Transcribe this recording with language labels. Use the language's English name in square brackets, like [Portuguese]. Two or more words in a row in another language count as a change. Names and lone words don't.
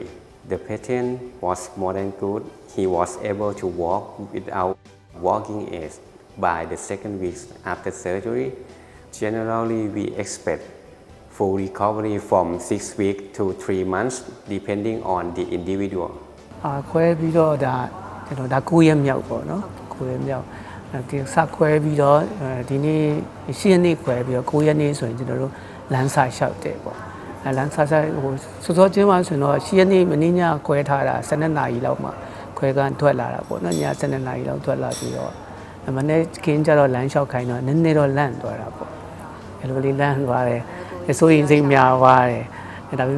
[English] The patient was more than good. He was able to walk without walking aids by the second week after surgery. Generally, we expect full recovery from 6 weeks to 3 months, depending on the individual. [Burmese] ခွဲပြီးတော့ဒါကျွန်တော်ဒါ9ရက်မြောက်ပေါ့နော်9ရက်မြောက်ဒီစခွဲပြီးတော့ဒီနေ့10ရက်နေ့ခွဲပြီးတော့9ရက်နေ့ဆိုရင်ကျွန်တော်တို့လမ်းစာလျှောက်တယ်ပေါ့လမ်းစာဟိုစောစောချင်းမှဆိုရင်တော့10ရက်နေ့မနေ့ညခွဲထားတာ12နာရီလောက်မှခွဲကန်းထွက်လာတာပေါ့နော်ည12နာရီလောက်ထွက်လာပြီးတော့မနေ့ကင်းကြတော့လမ်းလျှောက်ခိုင်းတော့နည်းနည်းတော့လန့်သွားတာပေါ့အဲ့လိုလေးလန့်သွားတယ်ဆိုရင်စိတ်များသွားတယ်ဒါပေ